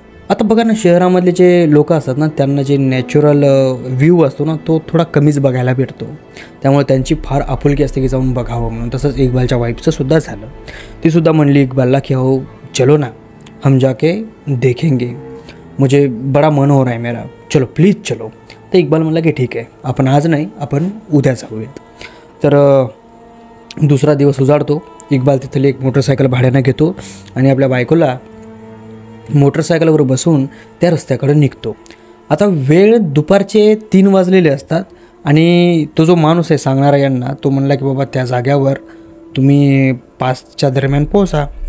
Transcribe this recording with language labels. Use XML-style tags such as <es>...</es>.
<mr>आता बघा ना शहरामधले जे लोक असतात ना त्यांना जे नॅचरल व्ह्यू असतो ना तो थोडा कमीच बघायला भेटतो, त्यामुळे त्यांची फार आपुलकी असते की जाऊन बघावं म्हणून। तसंच इक्बालच्या वाईफचं सुद्धा झालं, ती सुद्धा म्हणली इक्बालला की हो</mr> <hi>चलो ना हम जाके देखेंगे। मुझे बड़ा मन हो रहा है मेरा, चलो प्लीज़ चलो.</hi> <mr>तर इक्बाल म्हणला की ठीक आहे, आपण आज नाही, आपण उद्या जाऊयात. तर दुसरा दिवस उजाडतो. इक्बाल तिथली एक मोटरसायकल भाड्यानं घेतो आणि आपल्या बायकोला मोटरसायकलवर बसून त्या रस्त्याकडे निघतो. आता वेळ दुपारचे 3 वाजलेले असतात आणि तो जो माणूस आहे सांगणारा यांना, तो म्हणला की बाबा त्या जाग्यावर तुम्ही 5च्या दरम्यान पोहोचा.</mr>